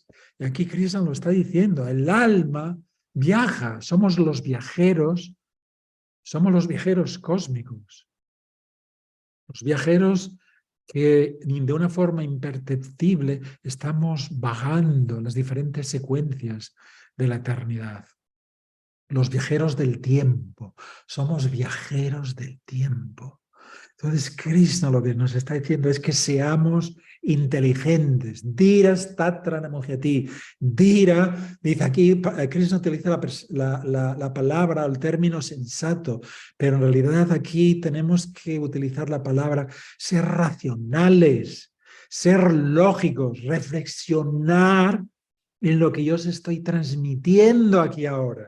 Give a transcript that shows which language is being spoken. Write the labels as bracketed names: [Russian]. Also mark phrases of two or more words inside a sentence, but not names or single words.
[Spanish] Y aquí Krishna lo está diciendo, el alma viaja, somos los viajeros cósmicos, los viajeros que de una forma imperceptible estamos vagando en las diferentes secuencias de la eternidad. Los viajeros del tiempo, somos viajeros del tiempo. Entonces, Krishna lo que nos está diciendo es que seamos inteligentes. [Sanskrit] Dira statra namohyati. [Spanish] Dira, dice aquí, Krishna utiliza la palabra, el término sensato, pero en realidad aquí tenemos que utilizar la palabra ser racionales, ser lógicos, reflexionar en lo que yo os estoy transmitiendo aquí ahora.